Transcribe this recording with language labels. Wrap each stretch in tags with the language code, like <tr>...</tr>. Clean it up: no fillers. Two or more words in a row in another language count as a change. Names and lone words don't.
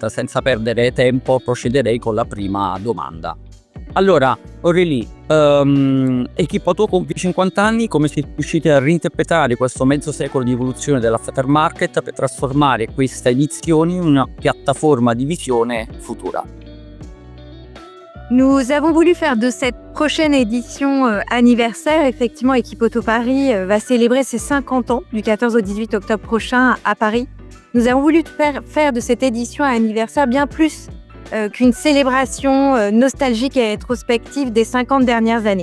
<it>Senza perdere tempo procederei con la prima domanda. Allora, Aurélie, Equipe Auto compie 50 anni, come siete riusciti a reinterpretare questo mezzo secolo di evoluzione dell'aftermarket per trasformare questa edizione in una piattaforma di visione futura?</it> <fr>Nous avons voulu faire de cette prochaine édition anniversaire, effectivement Equipe Auto Paris va célébrer ses 50 ans du 14 au 18 octobre prochain à Paris. Nous avons voulu faire de cette édition anniversaire bien plus qu'une célébration nostalgique et rétrospective des 50 dernières années.</fr>